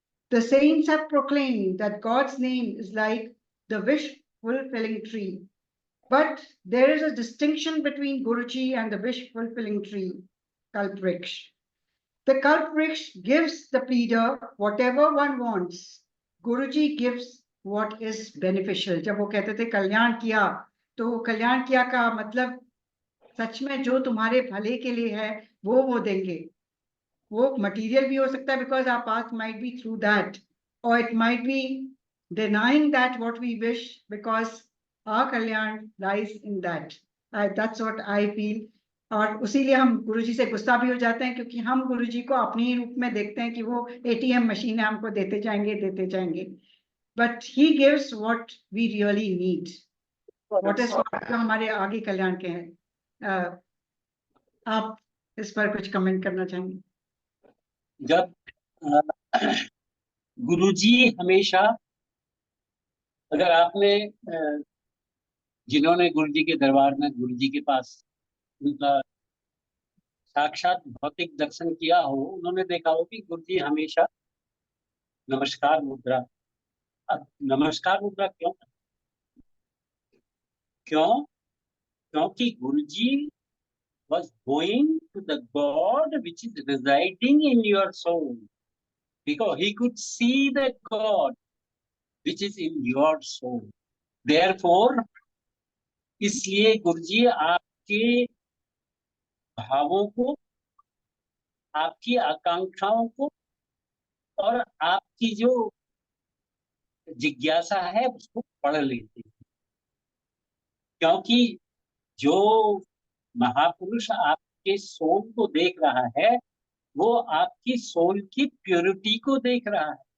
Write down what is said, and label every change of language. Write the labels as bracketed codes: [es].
[en] The saints have proclaimed that God's name is like the wish-fulfilling tree. But there is a distinction between Guruji and the wish-fulfilling tree, Kalpvriksh. The Kalpvriksh gives the pleader whatever one wants. Guruji gives what is beneficial. [hi] जब वो कहते थे कल्याण किया, तो कल्याण किया का मतलब सच में जो तुम्हारे भले के लिए है वो देंगे। वो मटीरियल भी हो सकता है, [en] Because our path might be through that, और it might be denying that what we wish, because our kalyan lies in that. That's what I feel. [hi] और उसीलिए हम गुरुजी से गुस्सा भी हो जाते हैं, क्योंकि हम गुरुजी को अपने ही रूप में देखते हैं कि वो ATM मशीन है, हमको देते जाएंगे। [en] But he gives what we really need. What is [hi] जो हमारे आगे कल्याण के हैं। आप इस पर कुछ कमेंट करना चाहेंगे? जब गुरुजी हमेशा, अगर आपने जिन्होंने गुरुजी के दरबार में गुरुजी के पास उनका साक्षात भौतिक दर्शन किया हो, उन्होंने देखा हो कि गुरुजी हमेशा नमस्कार मुद्रा। अब नमस्कार मुद्रा क्योंकि गुरुजी [en] was going to the God which is residing in your soul, because he could see the God which is in your soul. Therefore, [hi] इसलिए गुरुजी आपके भावों को, आपकी आकांक्षाओं को और आपकी जो जिज्ञासा है उसको पढ़ लेते हैं, क्योंकि जो महापुरुष आपके सोल को देख रहा है वो आपकी सोल की प्योरिटी को देख रहा है।